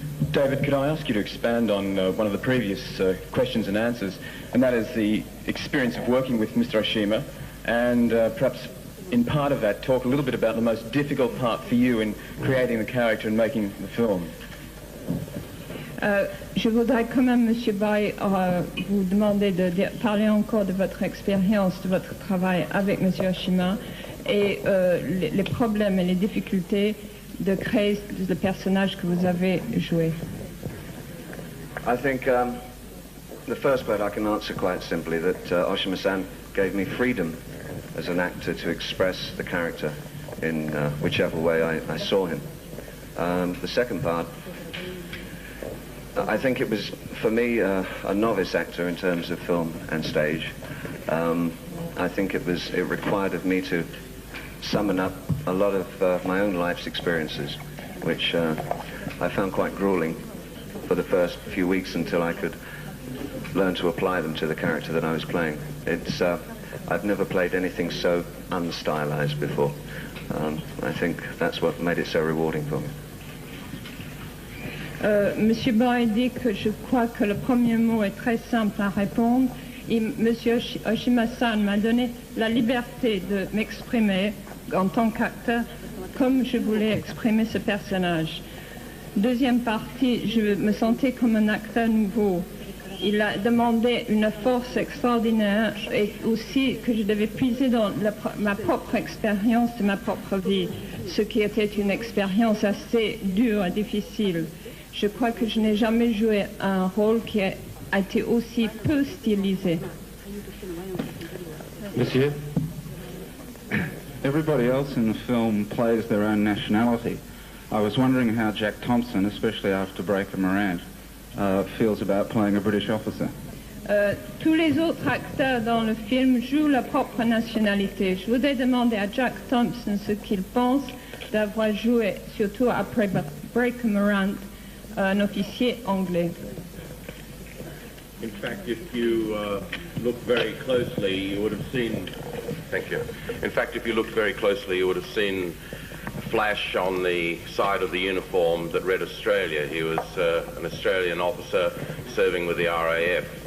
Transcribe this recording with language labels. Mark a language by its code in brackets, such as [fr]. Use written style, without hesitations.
[en] David, could I ask you to expand on one of the previous questions and answers, and that is the experience of working with Mr. Oshima, and perhaps in part of that talk a little bit about the most difficult part for you in creating the character and making the film. [fr] Je voudrais quand même, Monsieur Boy, vous demander de parler encore de votre expérience, de votre travail avec Monsieur Oshima et les problèmes et les difficultés de créer le personnage que vous avez joué. [en] I think the first part I can answer quite simply, that Oshima-san gave me freedom as an actor to express the character in whichever way I saw him. The second part, I think it was, for me, a novice actor in terms of film and stage. I think it required of me to summon up a lot of my own life's experiences, which I found quite grueling for the first few weeks until I could learn to apply them to the character that I was playing. I've never played anything so unstylized before. I think that's what made it so rewarding for me. [fr] Monsieur Boy dit que je crois que le premier mot est très simple à répondre. Et Monsieur Oshima-san m'a donné la liberté de m'exprimer en tant qu'acteur comme je voulais exprimer ce personnage. Deuxième partie, je me sentais comme un acteur nouveau. Il a demandé une force extraordinaire et aussi que je devais puiser dans ma propre expérience de ma propre vie, ce qui était une expérience assez dure et difficile. Je crois que je n'ai jamais joué un rôle qui a été aussi peu stylisé. [en] Monsieur, everybody else in the film plays their own nationality. I was wondering how Jack Thompson, especially after Breaker Morant, feels about playing a British officer. [fr] Tous les autres acteurs dans le film jouent leur propre nationalité. Je voudrais demander à Jack Thompson ce qu'il pense d'avoir joué, surtout après Breaker Morant, un officier anglais. [en] In fact, if you look very closely, you would have seen... Thank you. In fact, if you looked very closely, you would have seen a flash on the side of the uniform that read Australia. He was an Australian officer serving with the RAF.